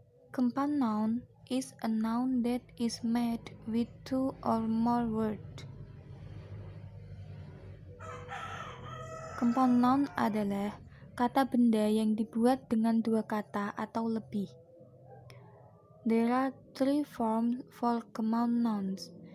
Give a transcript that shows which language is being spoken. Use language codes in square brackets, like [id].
[en] Compound noun is a noun that is made with two or more words. [id] Compound noun adalah kata benda yang dibuat dengan dua kata atau lebih. [en] There are three forms for compound nouns.